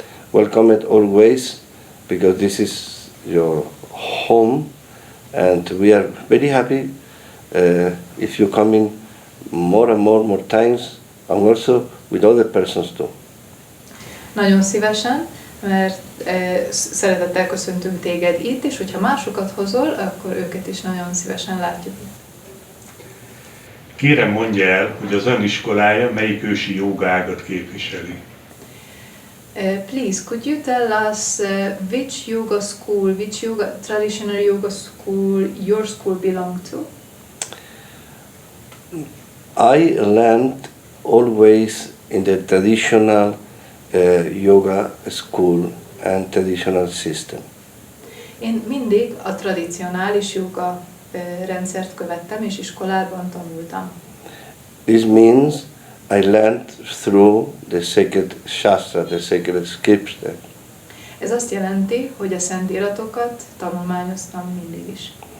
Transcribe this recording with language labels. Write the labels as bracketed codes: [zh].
[en] Welcome it always, because this is your home, and we are very happy if you come in more and more times, and also with other persons too. [hu] Nagyon szívesen, mert szeretettel köszöntünk téged itt, és hogyha másokat hozol, akkor őket is nagyon szívesen látjuk. Kérem, mondja el, hogy az ön iskolája melyik ősi joga ágat képviseli. [en] Please, could you tell us which yoga school, which traditional yoga school your school belong to? I learned always in the traditional yoga school and traditional system. [hu] Én mindig a tradicionális yoga rendszert követtem és iskolában tanultam. [en] This means I learned through the sacred shastra, the sacred scripture. [hu] Ez azt jelenti, hogy a szent iratokat tanulmányoztam mindig is.